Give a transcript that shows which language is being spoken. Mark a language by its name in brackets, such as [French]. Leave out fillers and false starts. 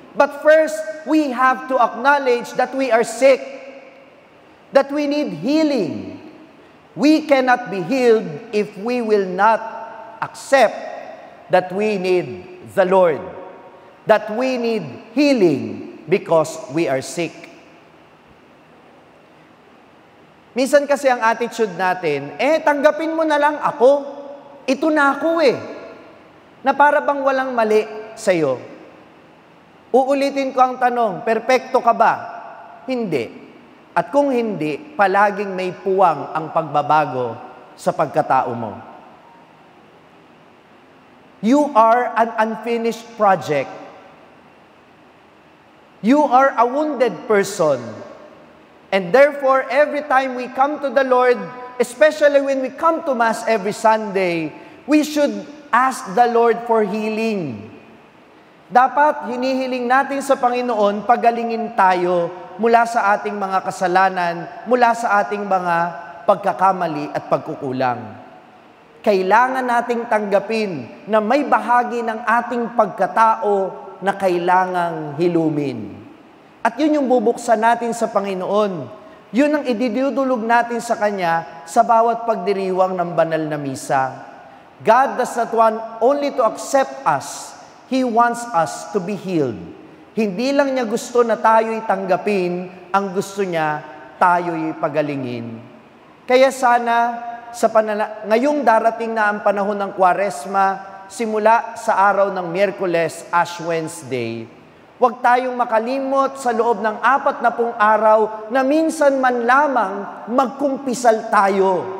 [English] But first, we have to acknowledge that we are sick, that we need healing. We cannot be healed if we will not accept that we need the Lord, that we need healing because we are sick. [Filipino] Minsan kasi ang attitude natin, tanggapin mo na lang ako. Ito na ako na para bang walang mali sa'yo. Uulitin ko ang tanong, perpekto ka ba? Hindi. At kung hindi, palaging may puwang ang pagbabago sa pagkatao mo. [English] You are an unfinished project. You are a wounded person. And therefore, every time we come to the Lord, especially when we come to Mass every Sunday, we should ask the Lord for healing. [Filipino] Dapat hinihiling natin sa Panginoon, pagalingin tayo mula sa ating mga kasalanan, mula sa ating mga pagkakamali at pagkukulang. Kailangan nating tanggapin na may bahagi ng ating pagkatao na kailangang hilumin. At yun yung bubuksan natin sa Panginoon. Yun ang ididudulog natin sa Kanya sa bawat pagdiriwang ng banal na misa. [English] God does not want only to accept us, He wants us to be healed. [Filipino] Hindi lang niya gusto na tayo'y tanggapin, ang gusto niya, tayo'y pagalingin. Kaya sana, ngayong darating na ang panahon ng Kwaresma, simula sa araw ng Miyerkules, Ash Wednesday, huwag tayong makalimot sa loob ng 40 araw na minsan man lamang magkumpisal tayo.